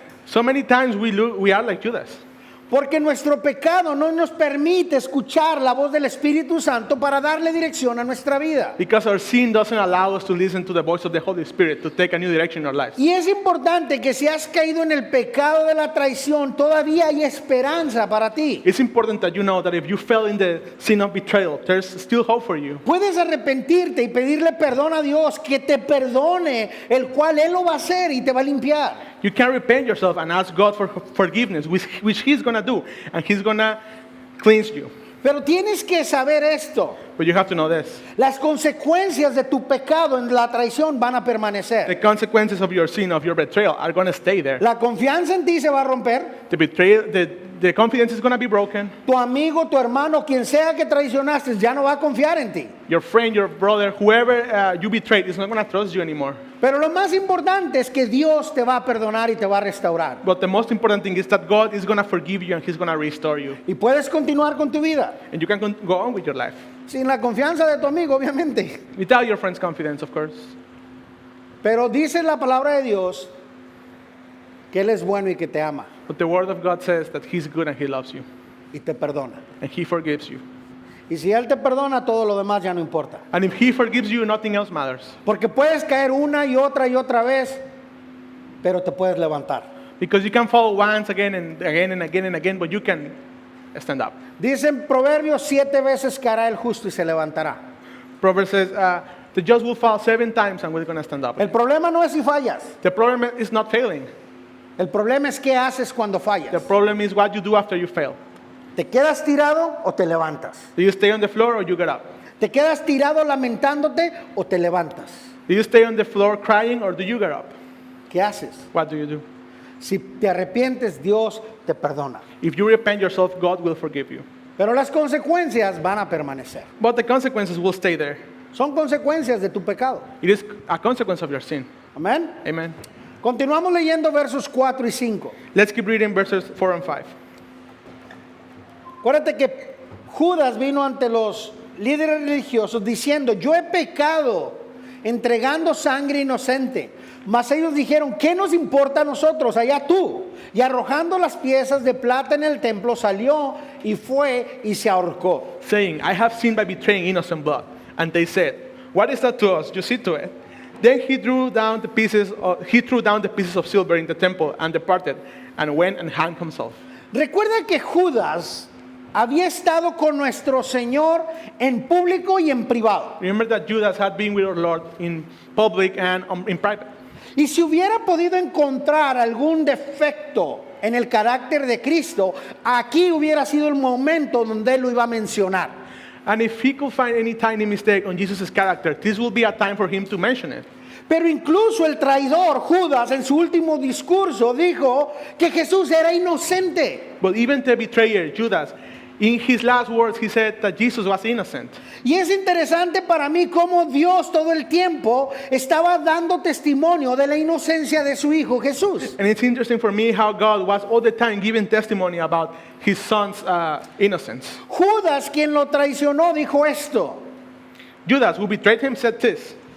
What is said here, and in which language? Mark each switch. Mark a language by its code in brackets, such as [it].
[en] So many times we are like Judas. [es] porque nuestro pecado no nos permite escuchar la voz del Espíritu Santo para darle dirección a nuestra vida. [en] Because our sin doesn't allow us to listen to the voice of the Holy Spirit to take a new direction in our lives. [es] Y es importante que si has caído en el pecado de la traición, todavía hay esperanza para ti. [en] It's important that you know that if you fell in the sin of betrayal, there's still hope for you. [es] Puedes arrepentirte y pedirle perdón a Dios, que te perdone, el cual Él lo va a hacer y te va a limpiar. [en] You can repent yourself and ask God for forgiveness, which He's going to do, and He's going to cleanse you. [es] Pero tienes que saber esto. [en] But you have to know this. [es] Las consecuencias de tu pecado en la traición van a [en] The [es] permanecer. [en] consequences of your sin, of your betrayal, are going to stay there. [es] La confianza en ti se va a romper. [en] The betrayal, the confidence is going to be broken. [es] Tu amigo, tu hermano, quien sea que traicionaste, ya no va a confiar en ti. [en] Your friend, your brother, whoever you betrayed is not going to trust you anymore. [es] Pero lo más importante es que Dios te va a perdonar y te va a restaurar. [en] But the most important thing is that God is going to forgive you and He's going to restore you. [es] Y puedes continuar con tu vida. [en] And you can go on with your life. [es] Sin la confianza de tu amigo, obviamente. [en] Without your friend's confidence, of course. [es] Pero dice la palabra de Dios que Él es bueno y que te ama [en] But the Word of God says that He's good and He loves you. [es] y te perdona. [en] And He forgives you. [es] Y si Él te perdona, todo lo demás ya no importa. [en] And if He forgives you, nothing else matters. [es] Porque puedes caer una y otra vez, pero te puedes levantar. [en] Because you can fall once again and again and again and again, but you can stand up. [es] Dice en Proverbios 7 veces caerá el justo y se levantará. [en] Proverbs says, the just will fall 7 times and we're going to stand up. [es] El problema no es si fallas. [en] The problem is not failing. [es] El problema es qué haces cuando fallas. [en] The problem is what you do after you fail. [es] ¿Te quedas tirado o te levantas? [en] Do you stay on the floor or you get up? [es] ¿Te quedas tirado lamentándote o te levantas? [en] Do you stay on the floor crying or do you get up? [es] ¿Qué haces? [en] What do you do? [es] Si te arrepientes, Dios te perdona. [en] If you repent yourself, God will forgive you. [es] Pero las consecuencias van a permanecer. [en] But the consequences will stay there. [es] Son consecuencias de tu pecado. [en] It is a consequence of your sin. [es] Amén. [en] Amen. [es] Continuamos leyendo versos 4 y 5. [en] Let's keep reading verses 4 and 5. [es] Acuérdate que Judas vino ante los líderes religiosos diciendo: yo he pecado entregando sangre inocente. Mas ellos dijeron, ¿qué nos importa a nosotros? Allá tú. Y arrojando las piezas de plata en el templo, salió y fue y se ahorcó. [en] saying, I have sinned by betraying innocent blood. And they said, what is that to us? You see to it. Then he threw down the pieces of silver in the temple and departed, and went and hanged himself. [es] Recuerda que Judas había estado con nuestro Señor en público y en privado. [en] Remember that Judas had been with our Lord in public and in private. [es] Y si hubiera podido encontrar algún defecto en el carácter de Cristo, aquí hubiera sido el momento donde él lo iba a mencionar. [en] And if he could find any tiny mistake on Jesus' character, this will be a time for him to mention it. [es] Pero incluso el traidor Judas en su último discurso dijo que Jesús era inocente. [en] But even the betrayer, Judas, in his last words, he said that Jesus was innocent. [es] Y es interesante para mí cómo Dios todo el tiempo estaba dando testimonio de la inocencia de su Hijo Jesús. [en] And it's interesting for me how God was all the time giving testimony about his son's innocence. [es] Judas, quien lo traicionó, dijo esto: [en] Judas, who betrayed him, said this,